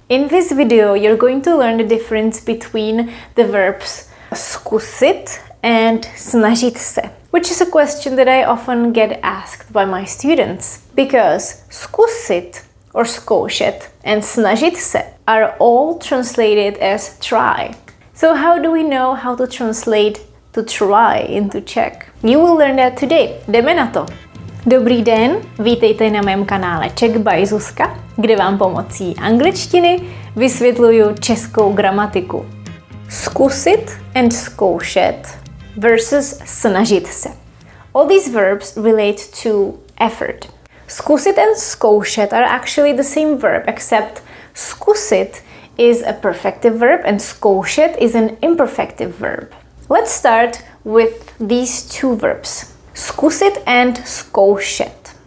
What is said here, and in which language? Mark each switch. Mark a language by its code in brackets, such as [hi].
[en] In this video you're going to learn the difference between the verbs zkusit and snažit se, which is a question that I often get asked by my students, because zkusit or zkoušet and snažit se are all translated as try. So how do we know how to translate to try into Czech? You will learn that today. [cs] Jdeme na to! Dobrý den, vítejte na mém kanále Czech by Zuzka, kde vám pomocí angličtiny vysvětluju českou gramatiku. [en] Zkusit and zkoušet versus snažit se. All these verbs relate to effort. Zkusit and zkoušet are actually the same verb, except zkusit is a perfective verb and zkoušet is an imperfective verb. Let's start with these two verbs. Zkusit and zkoušet.